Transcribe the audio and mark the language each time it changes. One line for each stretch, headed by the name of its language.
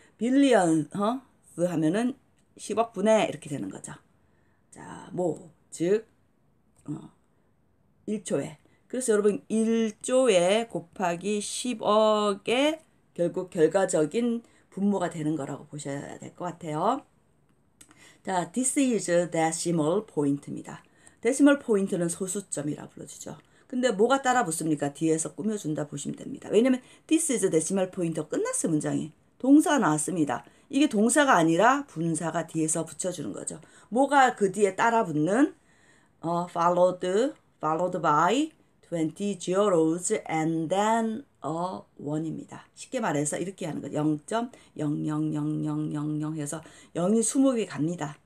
Korean: 빌리언 하면은 10억 분의 이렇게 되는 거죠. 자, 즉 1초에 그래서 여러분 1조에 곱하기 10억의 결국 결과적인 분모가 되는 거라고 보셔야 될 것 같아요.
English: 자, this is decimal point
Korean: 입니다. 데시멀 포인트는 소수점이라 불러주죠. 근데 뭐가 따라 붙습니까? 뒤에서 꾸며준다 보시면 됩니다. 왜냐면 this is decimal point가 끝났어요. 문장이. 동사가 나왔습니다. 이게 동사가 아니라 분사가 뒤에서 붙여주는 거죠. 뭐가 그 뒤에 따라 붙는
English: followed by 20 zeros and then a 1
Korean: 입니다. 쉽게 말해서 이렇게 하는 거죠. 0.000000 해서 0이 20개 갑니다.